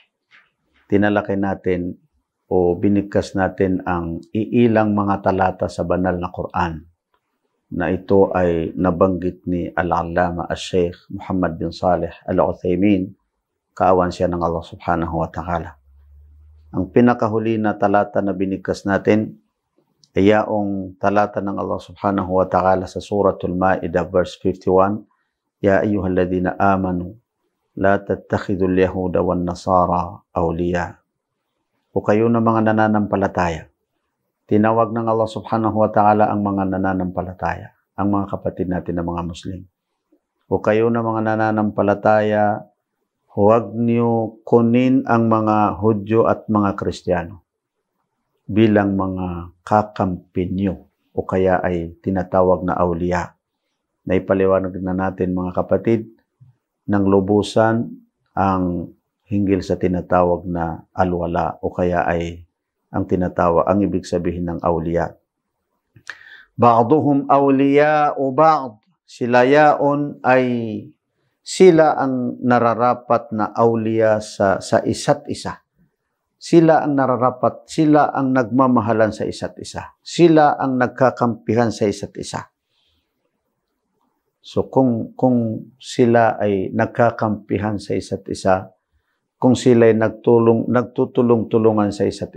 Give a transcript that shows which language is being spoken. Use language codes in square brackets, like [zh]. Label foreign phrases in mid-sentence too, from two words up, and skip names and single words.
[tl] tinalakay natin o binigkas natin ang iilang mga talata sa banal na Quran na ito ay nabanggit ni Al-Allama Al-Sheikh Muhammad bin Saleh Al-Uthaymin, kaawan siya ng Allah [ar] سبحانه وتعالى. [tl] Ang pinakahuli na talata na binigkas natin ay yaong talata ng Allah [ar] سبحانه وتعالى [tl] sa Suratul Ma'idah verse 51, [ar] يا أيها الذين آمنوا لا تتخذوا اليهود والنصارى أولياء. [tl] O kayo na mga nananampalataya. Tinawag ng Allah [ar] سبحانه وتعالى [tl] ang mga nananampalataya, ang mga kapatid natin na mga Muslim. O kayo na mga nananampalataya, huwag niyo kunin ang mga Hudyo at mga Kristiyano bilang mga kakampi niyo o kaya ay tinatawag na awliya. Naipaliwanag na natin mga kapatid ng lubusan ang hinggil sa tinatawag na alwala o kaya ay ang ibig sabihin ng awliya. [ar] بعضهم أولياء o ba'd, [tl] sila yaon ay sila ang nararapat na awliya sa isa't isa. Sila ang nararapat, sila ang nagmamahalan sa isa't isa. Sila ang nagkakampihan sa isa't isa. So kung sila ay nagkakampihan sa isa't isa, kung sila ay nagtutulong-tulungan sa isa't